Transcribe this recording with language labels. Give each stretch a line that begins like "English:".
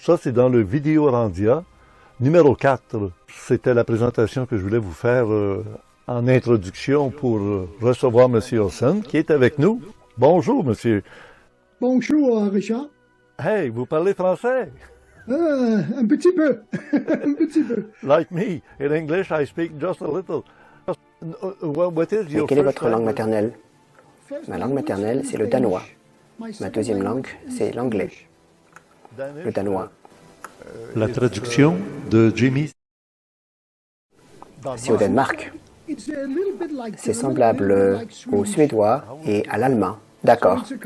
French: Ça, c'est dans le Vidéo Randia numéro 4. C'était la présentation que je voulais vous faire en introduction pour recevoir M. Olsen, qui est avec nous. Bonjour, monsieur. Bonjour, Richard. Hey, vous parlez français? Un petit peu. Un petit peu.
English: Like me. In English, I speak just a little. What is your
French: Et quelle est
English: first
French: votre langue maternelle? Ma langue maternelle, c'est le danois. Ma deuxième langue, c'est l'anglais. Le danois. La traduction de Jimmy. C'est au Danemark. C'est semblable au suédois et à l'allemand. D'accord.